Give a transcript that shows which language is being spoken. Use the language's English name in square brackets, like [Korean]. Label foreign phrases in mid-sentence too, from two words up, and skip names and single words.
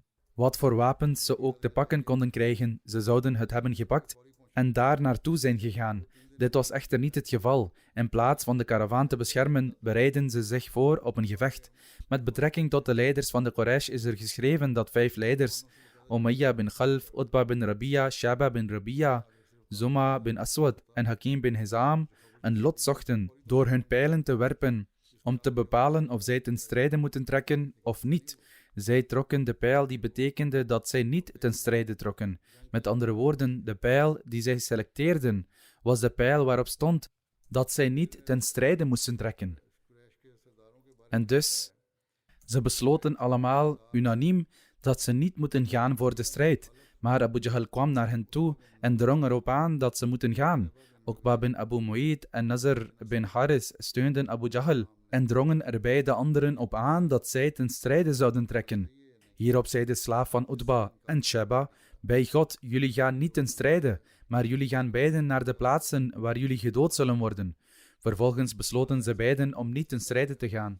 [Dutch] Wat voor wapens ze ook te pakken konden krijgen, ze zouden het hebben gepakt en daar naartoe zijn gegaan. Dit was echter niet het geval. In plaats van de karavaan te beschermen, bereidden ze zich voor op een gevecht. Met betrekking tot de leiders van de Quraysh is er geschreven dat 5 leiders, Umayya bin Khalf, Utba bin Rabi'a, Shaba bin Rabi'a, Zuma bin Aswad en Hakim bin Hizam, een lot zochten door hun pijlen te werpen, om te bepalen of zij ten strijde moeten trekken of niet. Zij trokken de pijl die betekende dat zij niet ten strijde trokken. Met andere woorden, de pijl die zij selecteerden, was de pijl waarop stond dat zij niet ten strijde moesten trekken. En dus, ze besloten allemaal unaniem dat ze niet moeten gaan voor de strijd, maar Abu Jahl kwam naar hen toe en drong erop aan dat ze moeten gaan. Uqba bin Abu Mu'ayt en Nazr bin Haris steunden Abu Jahl en drongen er bij de anderen op aan dat zij ten strijde zouden trekken. Hierop zei de slaaf van Utba en Shaba: bij God, jullie gaan niet ten strijde, maar jullie gaan beiden naar de plaatsen waar jullie gedood zullen worden. Vervolgens besloten ze beiden om niet ten strijde te gaan.